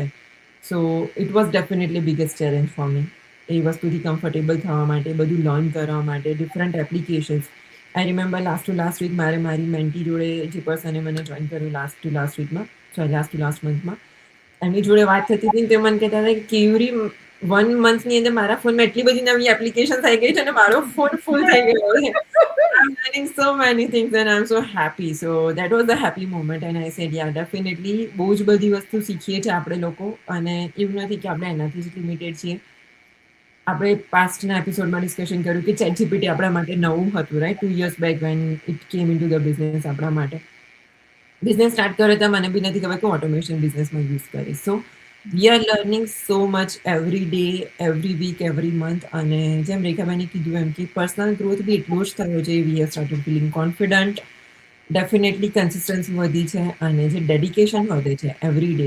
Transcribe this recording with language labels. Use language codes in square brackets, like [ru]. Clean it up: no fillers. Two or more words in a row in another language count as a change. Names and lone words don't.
[en] so it was definitely biggest challenge for me [gu] એ વસ્તુથી કમ્ફર્ટેબલ થવા માટે, બધું લર્ન કરવા માટે, [en] different applications. I remember last week [gu] મારે મારી મેન્ટી જોડે જે પર્સને મને જોઈન કર્યું લાસ્ટ વીકમાં, લાસ્ટ મંથમાં, એમની જોડે વાત થતી હતી તે મને કહેતા હતા કે કેવરી 1 મંથની અંદર મારા ફોનમાં એટલી બધી નવી એપ્લિકેશન આવી ગઈ છે અને મારો ફોન ફૂલ થઈ ગયો છે. [en] I'm learning so many things and I'm so happy. So that was the happy moment and I said yeah definitely [gu] બહુ જ બધી વસ્તુ શીખીએ છીએ આપણે લોકો અને એવું નથી કે આપણે એનાથી જ લિમિટેડ છીએ. આપણે પાસ્ટના એપિસોડમાં ડિસ્કશન કર્યું કે ચેટ જીપીટી આપણા માટે નવું હતું, રાઈટ? [en] 2 years back when it came into the business [gu] આપણા માટે. બિઝનેસ સ્ટાર્ટ કર્યો તો મને બી નથી ખબર કે ઓટોમેશન બિઝનેસમાં યુઝ કરીશ. [en] so we are learning so much every day, every week, every month. [gu] અને જેમ રેખાબેને કીધું એમ કે [en] personal growth [gu] બી એટલો જ થયો છે. [en] we are started feeling confident, definitely consistency [gu] વધી છે અને જે ડેડિકેશન વધે છે [en] every day.